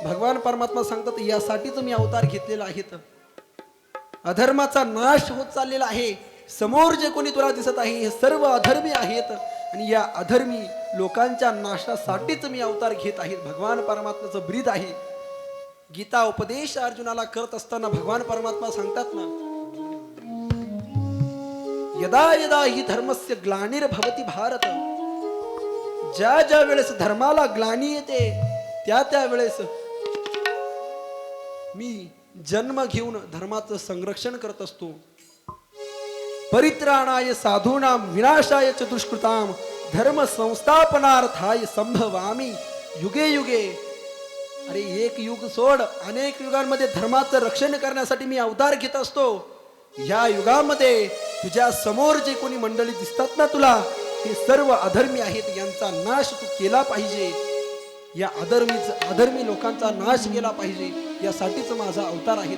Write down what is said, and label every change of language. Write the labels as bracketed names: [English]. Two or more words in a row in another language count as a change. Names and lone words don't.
[Marathi] भगवान परमात्मा सांगतात, यासाठी तुम्ही अवतार घेतलेला आहे. अधर्माचा नाश होत चाललेला आहे. समोर जे कोणी तुला दिसत आहे, हे सर्व अधर्मी आहेत, आणि या अधर्मी लोकांच्या नाशासाठीच मी अवतार घेत आहे. भगवान परमात्म्याचं ब्रीद आहे. गीता उपदेश अर्जुनाला करत असताना भगवान परमात्मा सांगतात ना, [Sanskrit] यदा यदा हि धर्मस्य ग्लानिर्भवति भारत. [Marathi] ज्या ज्या वेळेस धर्माला ग्लानी येते, त्या वेळेस मी जन्म घेऊन धर्माचं संरक्षण करत असतो. [Sanskrit] परित्राणाय साधूनां विनाशाय च दुष्कृतां धर्म संस्थापनार्थाय संभवामी युगे युगे. [Marathi] अरे एक युग सोड, अनेक युगांमध्ये धर्माचं रक्षण करण्यासाठी मी अवतार घेत असतो. या युगामध्ये तुझ्या समोर जे कोणी मंडळी दिसतात ना तुला, हे सर्व अधर्मी आहेत. यांचा नाश तू केला पाहिजे. या अधर्मी लोकांचा नाश केला पाहिजे, यासाठीच माझा अवतार आहे.